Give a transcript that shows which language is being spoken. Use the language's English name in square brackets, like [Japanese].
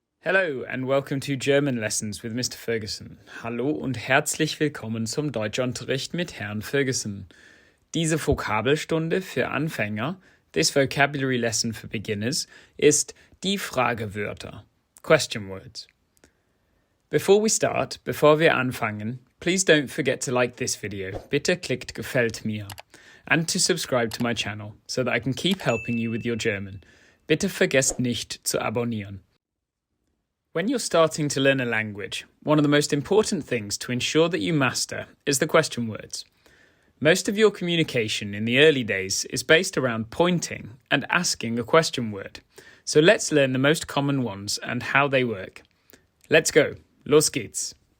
[English] Hello and welcome to German Lessons with Mr. Ferguson. [German] Hallo und herzlich willkommen zum Deutschunterricht mit Herrn Ferguson. Diese Vokabelstunde für Anfänger, [English] this vocabulary lesson for beginners, [German] ist die Fragewörter, [English] question words. Before [German] wir anfangen, [English] please don't forget to like this video. [German] Bitte klickt gefällt mir. [English] And to subscribe to my channel so that I can keep helping you with your German. [German] Bitte vergesst nicht zu abonnieren. [English] When you're starting to learn a language, one of the most important things to ensure that you master is the question words. Most of your communication in the early days is based around pointing and asking a question word. So let's learn the most common ones and how they work. Let's go. [German] Los geht's.